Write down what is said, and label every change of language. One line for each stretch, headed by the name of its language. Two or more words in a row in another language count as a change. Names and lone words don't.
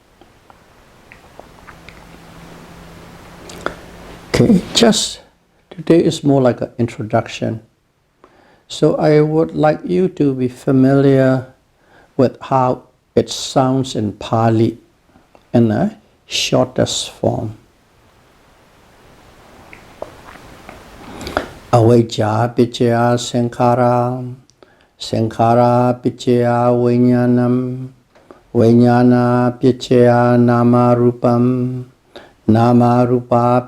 English: Okay, just today is more like an introduction. So I would like you to be familiar with how it sounds in Pali in a shortest form.
Pali: Avijja Piccaya Sankhara, Sankhara Piccaya Vijnanam, Vijnana Piccaya Nama Rupam, Nama Rupa